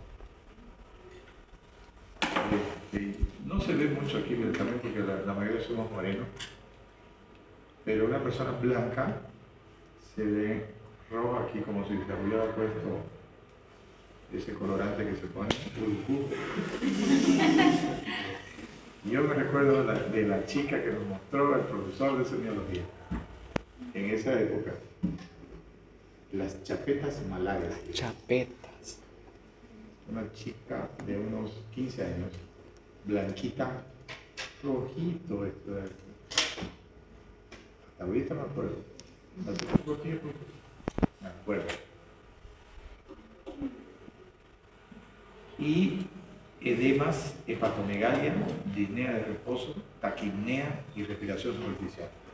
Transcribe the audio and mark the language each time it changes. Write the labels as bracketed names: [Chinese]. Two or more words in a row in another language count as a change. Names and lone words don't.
[Spanish] No se ve mucho aquí también porque la mayoría somos morenos, pero una persona blanca se ve rojo aquí como si se hubiera puesto ese colorante que se pone, urucú. Yo me recuerdo de la chica que nos mostró el profesor de semiología en esa época, las chapetas malagas. Chapetas. Una chica de unos 15 años, blanquita, rojito esto de aquí. Hasta ahorita me acuerdo. Hace poco tiempo me acuerdo. Y edemas, hepatomegalia, disnea de reposo, taquipnea y respiración superficial.